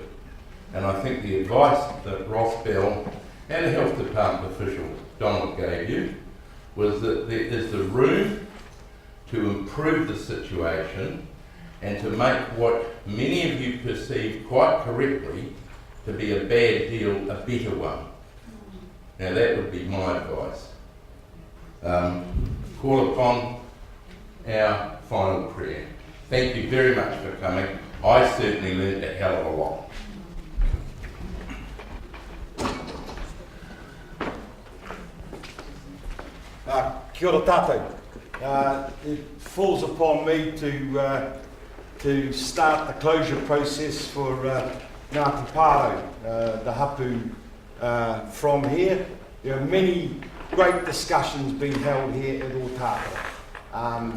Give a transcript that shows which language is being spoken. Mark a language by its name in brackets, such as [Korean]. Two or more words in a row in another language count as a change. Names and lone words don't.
[English] And I think the advice that Ross Bell and the Health Department official Donald gave you was that there is the room to improve the situation and to make what many of you perceive quite correctly to be a bad deal a better one. Now that would be my advice. Call upon our final prayer. Thank you very much for coming. I certainly learned a hell of a lot. [Māori] Kia ora tātou. [English] It falls upon me to start the closure process for Ngāti Pāro, the hapu from here. There are many great discussions being held here at Otago.